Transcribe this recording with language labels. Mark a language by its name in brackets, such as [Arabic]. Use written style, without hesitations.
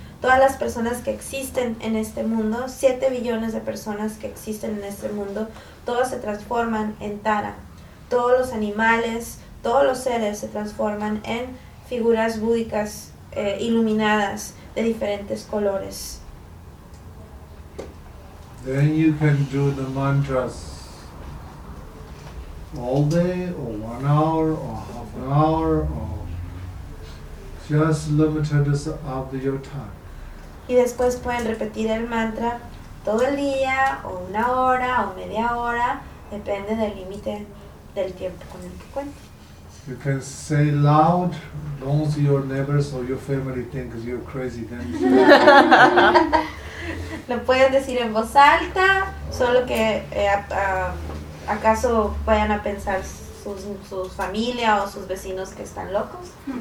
[Spanish] Todas las personas que existen en este mundo, 7 billones de personas que existen en este mundo, todos se transforman en Tara. todos los animales, todos los seres se transforman en figuras búdicas iluminadas de diferentes colores. [English] Then you can do the mantras all day, or 1 hour, or half an hour, or just limited of your time. [Spanish] Y después pueden repetir el mantra todo el día, o 1 hora, o 1/2 hora, depende del límite del tiempo con el que cuenten. [English] You can say loud, don't see your neighbors or your family think you're crazy. Then [Spanish] lo puedes decir en voz alta, solo que acaso vayan a pensar sus familia o sus vecinos que están locos.